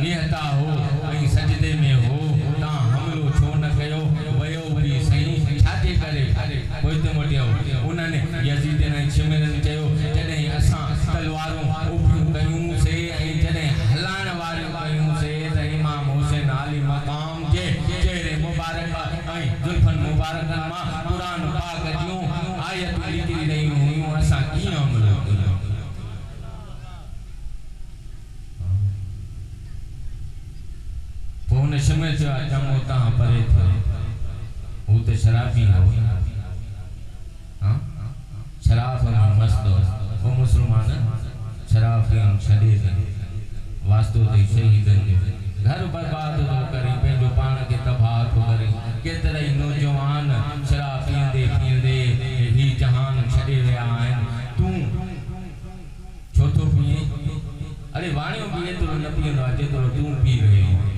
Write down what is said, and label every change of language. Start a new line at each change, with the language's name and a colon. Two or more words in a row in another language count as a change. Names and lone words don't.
Sindhi: निहता हो ऐं सजदे में हो तव्हां हमिलो छो न कयो वियो वरी साईं छाजे करे पोइते मोटियो उन्हनि यजीदन ऐं शिमिरनि चयो जॾहिं असां तलवारूं उभियूं कयूंसीं ऐं जॾहिं हलाइण वारियूं कयूंसीं त इमाम हुसैन आली मकाम जे चेहरे मुबारक ऐं जुल्फनि मुबारकनि मां क़ुरान पाक जूं आयतूं निकिरी रहियूं हुयूं असां कीअं हमिलो कयूं पोइ हुन शिमिर चयो चङो तव्हां परे थियो हू त शराबी हो शराब में मस्त हो मुसलमान शराब पीअण छॾे ॾे वास्तो अथई शहीदनि जो घर बर्बाद थो करे पंहिंजो पाण खे तबाह थो करे केतिरा ई नौजवान शराब पीअंदे पीअंदे ही जहान छॾे विया आहिनि तूं छो थो पीए अरे वाणियो बि एतिरो न पीअंदो आहे जेतिरो तूं पी रहियो